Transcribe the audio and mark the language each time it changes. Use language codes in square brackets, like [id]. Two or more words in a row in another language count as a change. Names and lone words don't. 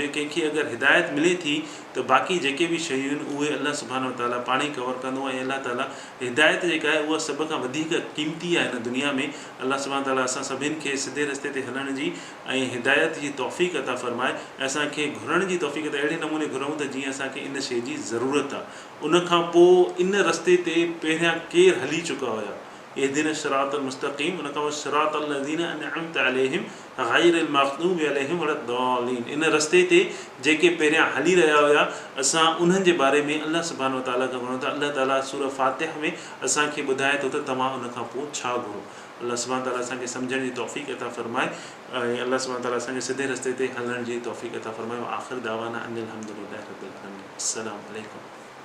[sd] कंहिंखे अगरि हिदायत मिले थी त बाक़ी जेके बि शयूं आहिनि उहे अलाह [ar] سبحانه تعالى [sd] पाण ई कवर कंदो, ऐं अलाह ताला हिदायत जेका आहे उहा सभ खां वधीक क़ीमती आहे हिन दुनिया में। अलाह [ar] سبحانه تعالى [sd] असां सभिनि खे सिधे रस्ते ते हलण जी ऐं हिदायत जी तौफ़ीक़ अता फ़रमाए, ऐं असांखे घुरण जी तौफ़ीक़ त अहिड़े नमूने घुरूं त जीअं असांखे इन शइ जी ज़रूरत आहे। उनखां पोइ इन रस्ते ते पहिरियां केरु हली चुका हुया, [ar] اهدنا الصراط المستقيم, [sd] उन खां पोइ [ar] صراط الذين أنعمت عليهم غير المغضوب عليهم ولا الضالين. [sd] इन रस्ते ते जेके पहिरियां हली रहिया हुया असां उन्हनि जे बारे में अल्लाह [ar] سبحانه وتعالى [sd] खां घुरूं था। अल्लाह ताला सूरह फातिहा में असांखे ॿुधाए थो त तव्हां उन खां पोइ छा घुरो। अल्लाह [ar] سبحانه وتعالى [sd] असांखे सम्झण जी तौफ़ीक़ अता फ़रमाए ऐं अल्लाह [ar] سبحانه وتعالى [sd] असांखे सिधे रस्ते ते हलण जी तौफ़ीक़ अता फ़रमाए। [ar] آخر دعوانا أن الحمد لله رب العالمين. السلام عليكم.